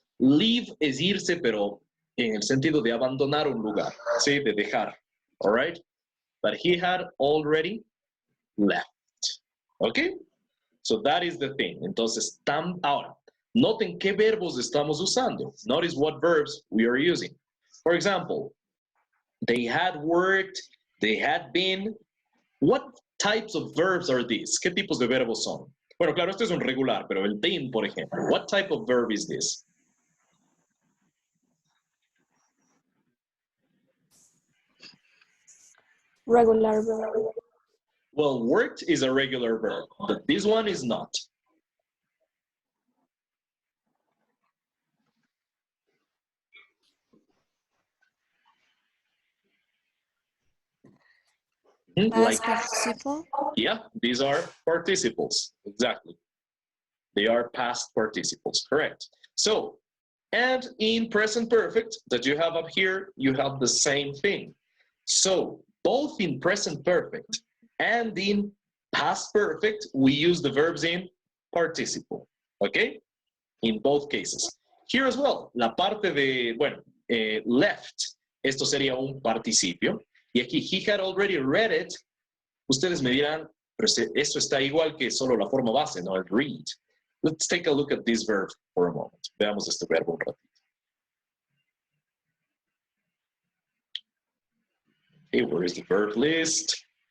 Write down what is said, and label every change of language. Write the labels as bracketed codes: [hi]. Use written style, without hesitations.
[es] Leave es irse, pero en el sentido de abandonar un lugar. Sí, de dejar. [en] All right? But he had already left. Okay? So that is the thing. [es] Entonces, ahora, noten qué verbos estamos usando. [en] Notice what verbs we are using. For example, they had worked, they had been. What types of verbs are these? [es] ¿Qué tipos de verbos son? Bueno, claro, esto es un regular, pero el been, por ejemplo. [en] What type of verb is this? Regular verb. Well, worked is a regular verb, but this one is not. Past participle. Yeah, these are participles. Exactly. They are past participles, correct. So, and in present perfect that you have up here, you have the same thing. So, both in present perfect and in past perfect, we use the verbs in participle, okay? In both cases. Here as well, [es] la parte de, bueno, left, esto sería un participio. Y aquí, [en] he had already read it. [es] Ustedes me dirán, pero eso está igual que solo la forma base, ¿no? El read. [en] Let's take a look at this verb for a moment. [es] Veamos este verbo un ratito. [en] Okay, where is the verb list?